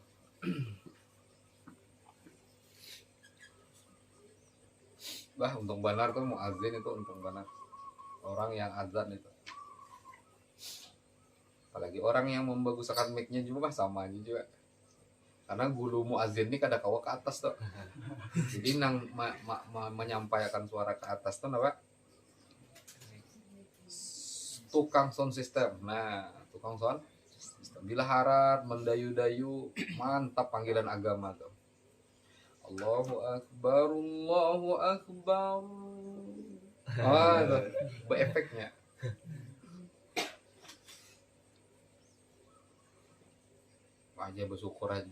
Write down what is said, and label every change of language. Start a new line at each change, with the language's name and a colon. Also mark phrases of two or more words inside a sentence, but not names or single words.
Banjar: Bah, untung benar tuh muazin itu untung benar.
Indonesian: Orang yang azan itu. Apalagi orang yang membaguskan mic-nya juga sama aja juga.
Banjar: Karena gulu muazin ini kada kawa ke atas tuh. Jadi nang menyampaikan suara ke atas tuh apa?
Indonesian: Tukang
English: sound system.
Indonesian: Nah, tukang
English: sound system.
Indonesian: Bila harap mendayu-dayu, mantap panggilan agama tuh.
Arabic: الله أكبر.
Indonesian: Itu efeknya. Aja bersyukur aja.